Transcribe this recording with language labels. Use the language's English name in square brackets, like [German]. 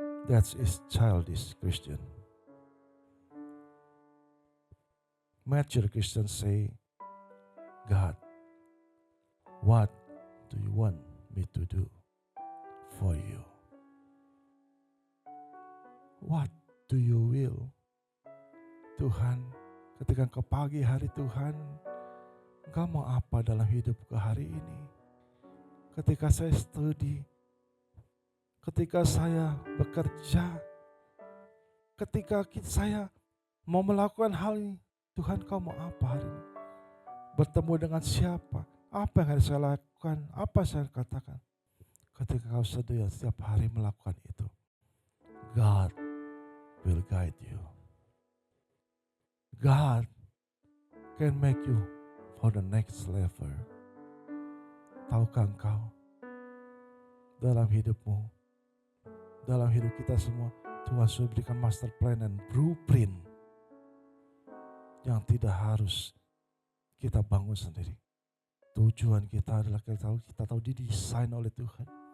[English] That is childish Christian. Mature Christians say, God, what do you want me to do for you? What do you will? [Indonesian] Tuhan, ketika ke pagi hari Tuhan, Engkau mau apa dalam hidupku hari ini? Ketika saya studi, ketika saya bekerja, ketika saya mau melakukan hal ini, Tuhan Kau mau apa hari ini? Bertemu dengan siapa? Apa yang harus saya lakukan? Apa saya katakan? Ketika kau sedia setiap hari melakukan itu, [English] God will guide you. God can make you for the next level. [Indonesian] Tahukah engkau, dalam hidupmu, dalam hidup kita semua, Tuhan sudah berikan master plan dan blueprint yang tidak harus kita bangun sendiri. Tujuan kita adalah kita tahu didesain oleh Tuhan.